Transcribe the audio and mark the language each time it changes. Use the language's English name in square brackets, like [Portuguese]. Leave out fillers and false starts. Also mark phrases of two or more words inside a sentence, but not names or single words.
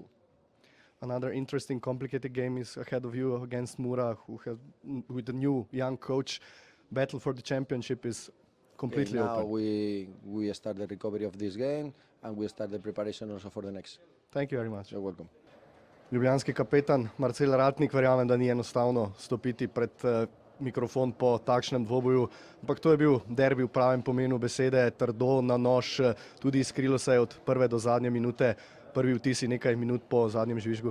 [English] another interesting, complicated game is ahead of you against Mura, who has, with the new young coach, battle for the championship is completely now open. We start the recovery of this game and we start the preparation also for the next. Thank you very much. You're welcome. [Slovenian] Ljubljanski kapetan Marcel Ratnik, verjamem, da ni enostavno stopiti pred mikrofon po takšnem dvoboju, ampak to je bil derbi v pravem pomenu besede, trdo na nož, tudi iskrilo se je od prve do zadnje minute. Prvi vtisi nekaj minut po zadnjem žvižgu.